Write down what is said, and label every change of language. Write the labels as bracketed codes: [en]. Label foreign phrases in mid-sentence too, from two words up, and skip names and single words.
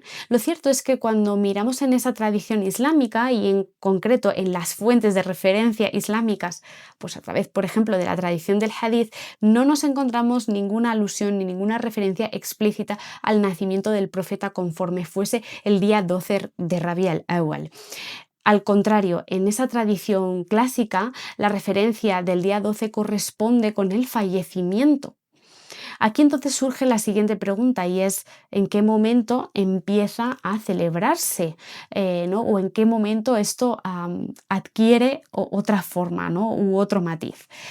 [es] Lo cierto es que cuando miramos en esa tradición islámica y en concreto en las fuentes de referencia islámicas, pues a través, por ejemplo, de la tradición del hadith, no nos encontramos ninguna alusión ni ninguna referencia explícita al nacimiento del profeta conforme fuese el día 12 de Rabi al-Awwal. Al contrario, en esa tradición clásica, la referencia del día 12 corresponde con el fallecimiento. Aquí entonces surge la siguiente pregunta y es ¿en qué momento empieza a celebrarse? ¿No? ¿O en qué momento esto adquiere otra forma, ¿no?, u otro matiz?